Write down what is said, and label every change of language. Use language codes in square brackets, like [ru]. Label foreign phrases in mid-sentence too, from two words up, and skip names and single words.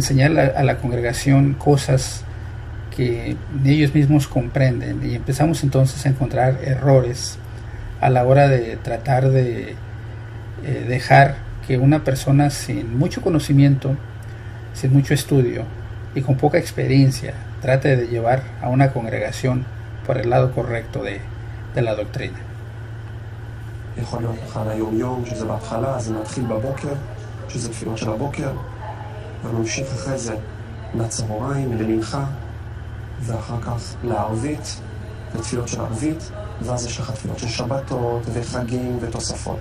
[es] enseñar a la congregación cosas que ellos mismos comprenden, y empezamos entonces a encontrar errores a la hora de tratar de dejar que una persona sin mucho conocimiento, sin mucho estudio y con poca experiencia trate de llevar a una congregación por el lado correcto de la doctrina. [he] יכול להיות לך ליום-יום, שזה בהתחלה, זה מתחיל בבוקר, שזה תפילות של הבוקר, וממשיך אחרי זה לצהריים, למנחה, ואחר כך לערבית, לתפילות של ערבית, ואז יש לך תפילות של שבתות וחגים ותוספות.